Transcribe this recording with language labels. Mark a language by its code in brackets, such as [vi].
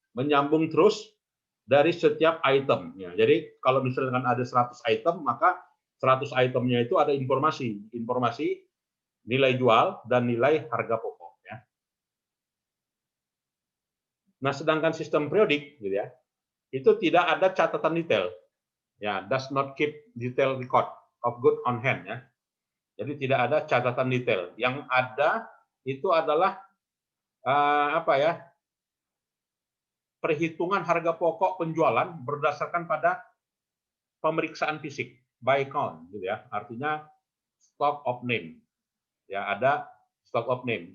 [id] Menyambung terus dari setiap item ya. Jadi kalau misalkan ada 100 item, maka 100 itemnya itu ada informasi nilai jual dan nilai harga pokok ya. Nah, sedangkan sistem periodik gitu ya, itu tidak ada catatan detail. [en] Ya, does not keep detail record of good on hand ya. [id] Jadi tidak ada catatan detail. Yang ada itu adalah apa ya? Perhitungan harga pokok penjualan berdasarkan pada pemeriksaan fisik [en] by count [id] gitu ya. Artinya stock of name. Ya, ada stock of name.